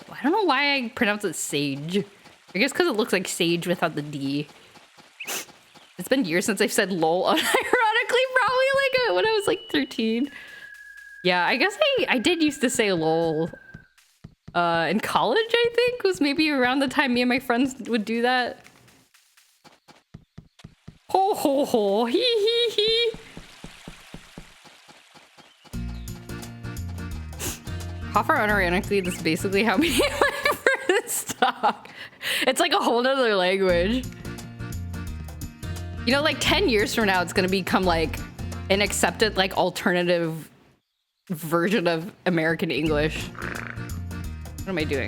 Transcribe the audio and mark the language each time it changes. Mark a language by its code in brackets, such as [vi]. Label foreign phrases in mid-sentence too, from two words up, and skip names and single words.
[en] I don't know why I pronounce it sage. I guess because it looks like sage without the D. It's been years since I've said lol unironically, probably like when I was like 13. Yeah, I guess I did used to say lol. In college, I think, was maybe around the time me and my friends would do that. Ho ho ho, hee hee hee. Hoffer unironically, this is basically how me and my friends talk. It's like a whole nother language. You know, like 10 years from now, it's gonna become like an accepted, like alternative version of American English. What am I doing?